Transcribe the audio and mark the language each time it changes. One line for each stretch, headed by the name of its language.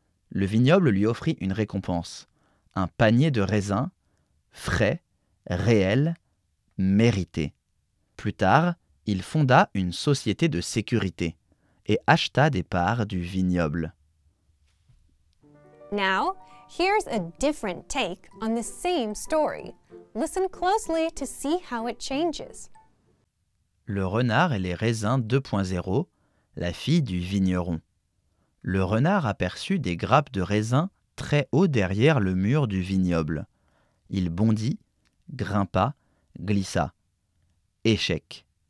French: Le vignoble lui offrit une récompense. Un panier de raisins, frais, réels, mérités. Plus tard, il fonda une société de sécurité. et acheta des parts du vignoble.
English: Now, here's a different take on the same story. Listen closely to see how it changes.
French: Le renard et les raisins 2.0, la fille du vigneron. Le renard aperçut des grappes de raisins très haut derrière le mur du vignoble. Il bondit, grimpa, glissa. Échec.